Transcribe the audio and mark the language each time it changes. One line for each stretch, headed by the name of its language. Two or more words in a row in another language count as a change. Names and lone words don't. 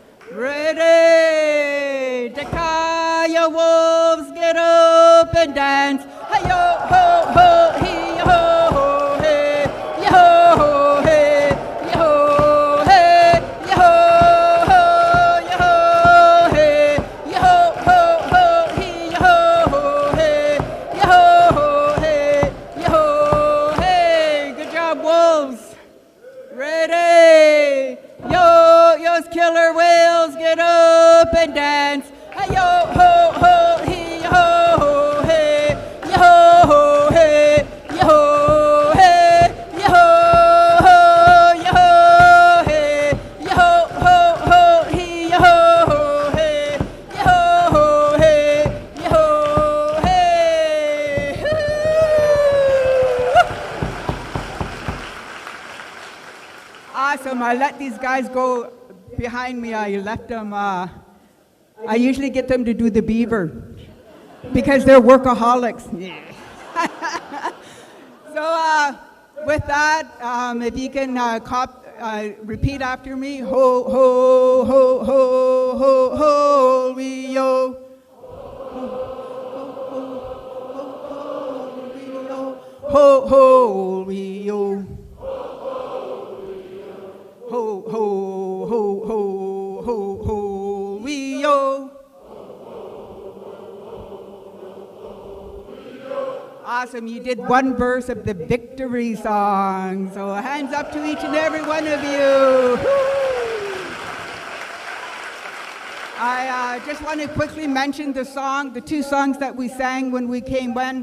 English: Ready, Dakaya wolves, get up and dance. Hi-yo, ho, ho, hee-ho, hey, yo, hey, yo, hey, yo, ho, yo, hey, yo, ho, ho, hee-ho, hey, yo, hey, yo, hey. Good job, wolves. Ready? Yo, yo's killer whales, get up and dance. Hi-yo, ho, ho, hee-ho, hey. Yo, hey, yo, hey, yo, yo, hey, yo, ho, ho, hee, yo, hey, yo, hey, yo, hey. Awesome. I let these guys go behind me. I left them. I usually get them to do the beaver, because they're workaholics. Yeah. So with that, if you can repeat after me. Ho, ho, ho, ho, ho, ho, we yo. Ho, ho, we yo. Ho, ho, ho, ho, ho, ho, we yo. Awesome, you did one verse of the victory song. So hands up to each and every one of you. I just want to quickly mention the two songs that we sang when we came in.